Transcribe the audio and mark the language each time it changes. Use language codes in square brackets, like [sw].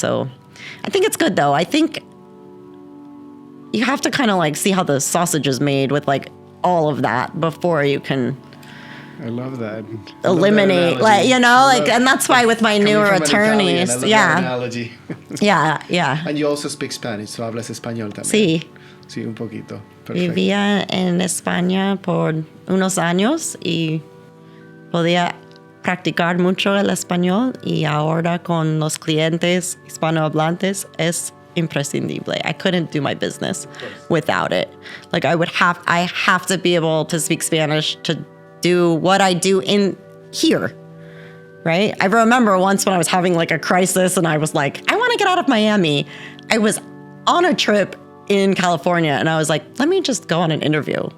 [en] So I think it's good though. I think you have to kind of like see how the sausage is made with like all of that before you can I love that. eliminate, and that's why with my newer attorneys, Analogy. yeah. And you also speak Spanish, so [es] hablas español también. Sí. Sí, un poquito. Perfecto. Vivía en España por unos años y podía practicar mucho el español, y ahora con los clientes hispanohablantes es imprescindible. [en] I couldn't do my business without it. Like I have to be able to speak Spanish to do what I do in here, right? I remember once when I was having like a crisis and I was like, I want to get out of Miami. I was on a trip in California and I was like, let me just go on an interview.